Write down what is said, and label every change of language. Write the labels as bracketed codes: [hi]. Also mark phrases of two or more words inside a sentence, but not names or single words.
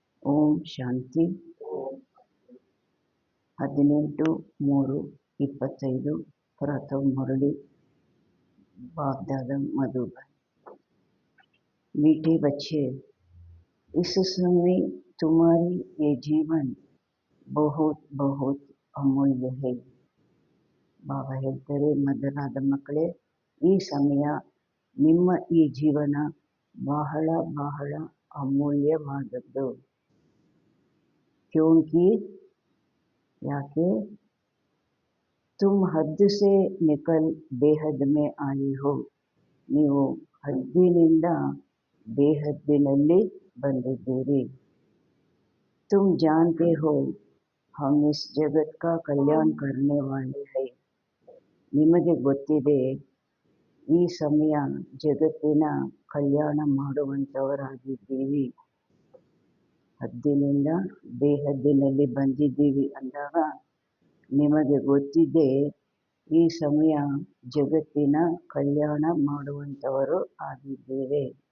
[hi] ಓಂ ಶಾಂತಿ 18-3-25 प्रथम मुरली बाप दादा मधुबन। मीठे बच्चे, इस समय तुम्हारी ये जीवन बहुत बहुत ಅಮೂಲ್ಯ है। [kn] ಬಾಬಾ ಹೇಳ್ತಾರೆ, ಮೊದಲಾದ ಮಕ್ಕಳೇ, ಈ ಸಮಯ ನಿಮ್ಮ ಈ ಜೀವನ ಬಹಳ ಬಹಳ ಅಮೂಲ್ಯವಾದದ್ದು। [hi] क्योंकि याके तुम हद से निकल बेहद में आई हो। [kn] ನೀವು ಹದ್ದಿನಿಂದ ಬೇಹದ್ದಿನಲ್ಲಿ ಬಂದಿದ್ದೀರಿ। [hi] तुम जानते हो हम इस जगत का कल्याण करने वाले हैं। [kn] ನಿಮಗೆ ಗೊತ್ತಿದೆ, ಈ ಸಮಯ ಜಗತ್ತಿನ ಕಲ್ಯಾಣ ಮಾಡುವಂತವರಾಗಿದ್ದೀವಿ। ಹದ್ದಿನಿಂದ ಬೇಹದ್ದಿನಲ್ಲಿ ಬಂದಿದ್ದೀವಿ ಅಂದಾಗ ನಿಮಗೆ ಗೊತ್ತಿದೆ, ಈ ಸಮಯ ಜಗತ್ತಿನ ಕಲ್ಯಾಣ ಮಾಡುವಂತವರು ಆಗಿದ್ದೇವೆ।